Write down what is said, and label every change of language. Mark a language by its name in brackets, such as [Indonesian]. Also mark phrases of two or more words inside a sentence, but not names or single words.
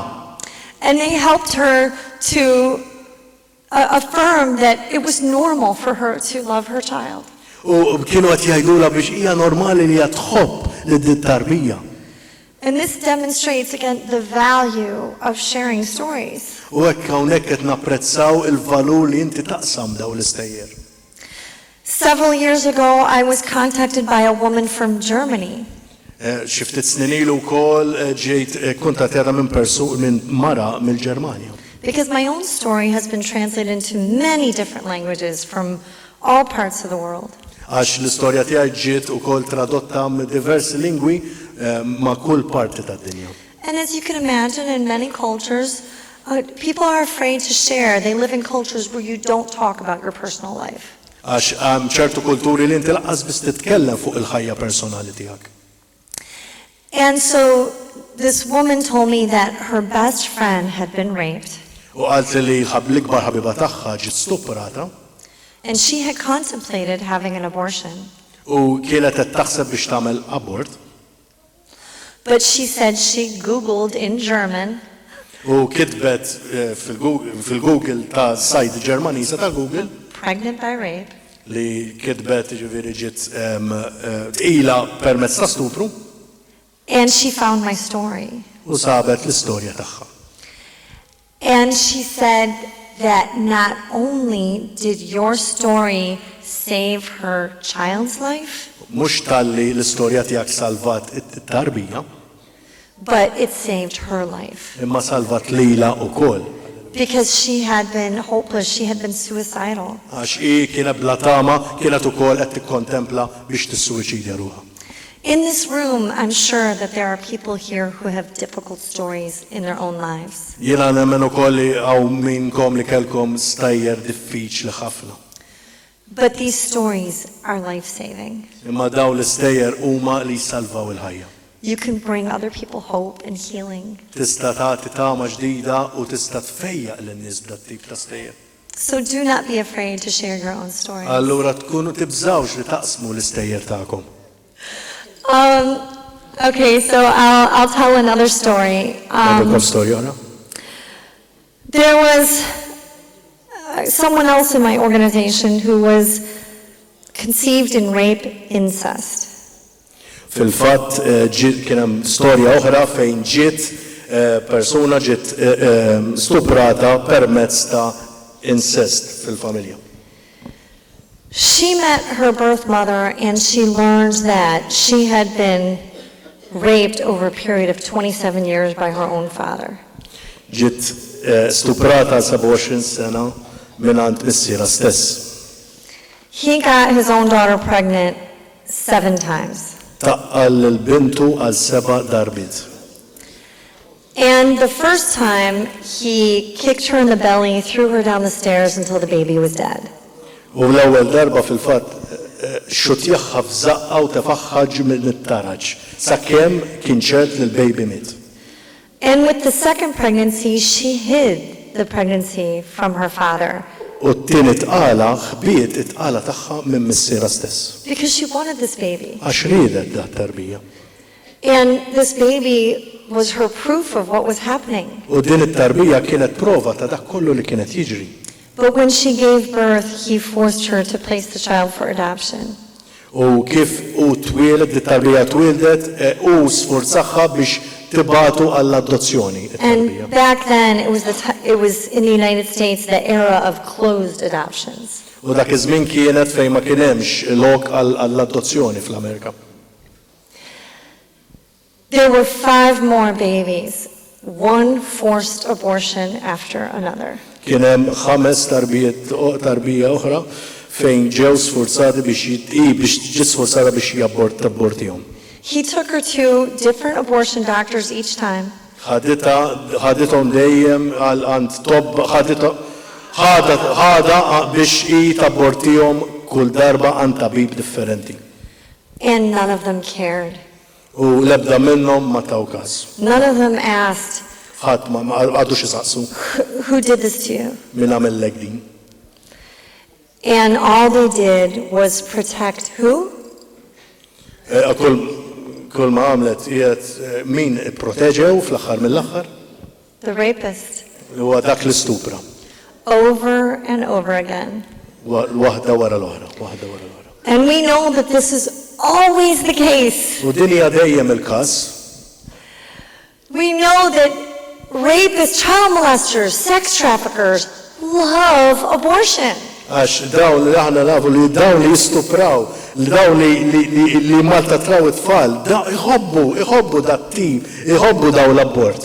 [English] And they helped her to affirm that it was normal for her to love her child. [Maltese] U kienu qed jgħidula biex hija normali li hija tħobb lid-tarbija. [English] And this demonstrates again the value of sharing stories. [Maltese] U hekk hawnhekk qed napprezzaw il-valur li inti taqsam daw l-istejjer. [English] Several years ago, I was contacted by a woman from Germany. [Maltese] Xi ftit snin ilu wkoll ġejt kuntattjata minn mara mill-Ġermanja. [English] Because my own story has been translated into many different languages from all parts of the world. [Maltese] Għax l-istorja tiegħi ġiet ukoll tradotta diversi lingwi ma' kull parti tad-dinja. [English] And as you can imagine, in many cultures, people are afraid to share. They live in cultures where you don't talk about your personal life. [Maltese] Għax ċertu kulturi li inti laqqas biss titkellem fuq il-ħajja personali tiegħek. [English] And so this woman told me that her best friend had been raped. [Maltese] U qalt li l-ikbar ħabiba tagħha ġiet stuprata. [English] And she had contemplated having an abortion. [Maltese] U kienet qed taħseb biex tagħmel abort. [English] But she said she Googled in German. [Maltese] U kitbet fil-Google ta' sajt Ġermaniża ta' Google. [English] Pregnant by rape. [Maltese] Li kitbet ġifieri ġiet tqila permezz ta' stupru. [English] And she found my story. [Maltese] U sabet l-istorja tagħha. [English] And she said that not only did your story save her child's life, [Maltese] Mhux talli l-istorja tiegħek salvat it-tarbija, [English] but it saved her life. [Maltese] imma salvat lilha wkoll. [English] Because she had been hopeless, she had been suicidal. [Maltese] Għax hi kienet bla tama, kienet ukoll qed tikkontempla biex tissuwiċidja ruħha. [English] In this room, I'm sure that there are people here who have difficult stories in their own lives. [Maltese] Jiena nemmen ukoll li hawn minnkom li kellkom stajjer diffiċli ħafna. [English] But these stories are life-saving. [Maltese] Imma daw l-istejjer huma li jsalvaw il-ħajja. [English] You can bring other people hope and healing. [Maltese] Tista' tagħti tama ġdida u tista' tfejjaq lin-nies b'dat tip ta' stejjer. [English] So do not be afraid to share your own stories. [Maltese] Allura tkunu tibżawx li taqsmu l-istejjer tagħkom. [English] Okay, so I'll tell another story. [Maltese] Għandkom storja oħra? [English] There was someone else in my organization who was conceived in rape incest. [Maltese] Fil-fatt kien hemm storja oħra fejn ġiet persuna ġiet stuprata permezz ta' incest fil-familja. [English] She met her birth mother and she learned that she had been raped over a period of 27 years by her own father. [Maltese] Ġiet stuprata 27 sena mingħand missiera stess. [English] He got his own daughter pregnant 7 times. [Maltese] Taqqal l-bintu għal 7 darbit. [English] And the first time, he kicked her in the belly, threw her down the stairs until the baby was dead. [Maltese] U l-ewwel darba fil-fatt xutjaħħa f'żaqqa u tefaħħaġ mit-taraġ sakemm kien ċert li l-baby miet. [English] And with the second pregnancy, she hid the pregnancy from her father. [Maltese] U t-tieni tqala ħbiet it-tqala tagħha minn missiera stess. [English] Because she wanted this baby. [Maltese] Għax riedet da tarbija. [English] And this baby was her proof of what was happening. [Maltese] U din it-tarbija kienet prova ta' dak kollu li kienet jiġri. [English] But when she gave birth, he forced her to place the child for adoption. [Maltese] U kif u twieled, it-tarbija twildet, u sforzaħħa biex tibatu għall-adozzjoni. [English] And back then, it was in the United States, the era of closed adoptions. [Maltese] U dak iż-żmien kienet fejn ma kien hemmx lok għall-adozzjoni fl-Amerika. [English] There were 5 more babies, one forced abortion after another. [Maltese] Kien hemm 5 tarbija oħra fejn ġew sforzati biex ġiet sforzata biex jabbortihom. [English] He took her to different abortion doctors each time. [Maltese] ħadithom dejjem għand tobb ħada biex hi tabbortihom kull darba għand tabib differenti. [English] And none of them cared. [Maltese] U l-ebda minnhom ma taw każ. [English] None of them asked, [Maltese] Ħadd ma għadux isaqsu [English] who did this to you? [Maltese] min għamellek din. [English] And all they did was protect who? [Maltese] Kull ma għamlet qiegħed min ipproteġew fl-aħħar mill-aħħar [English] The rapist. [Maltese] huwa dak l-istupra. [English] Over and over again. [Maltese] Waħda wara l-oħra, waħda wara l-oħra. [English] And we know that this is always the case. [Maltese] U din hija dejjem il-każ. [English] We know that rapists, child molesters, sex traffickers love abortion. [Maltese] Għax dawn li aħna nafu li dawn li jistupraw li dawn li maltrattaw it-tfal, iħobbu dat-tip, iħobbu daw l-abort.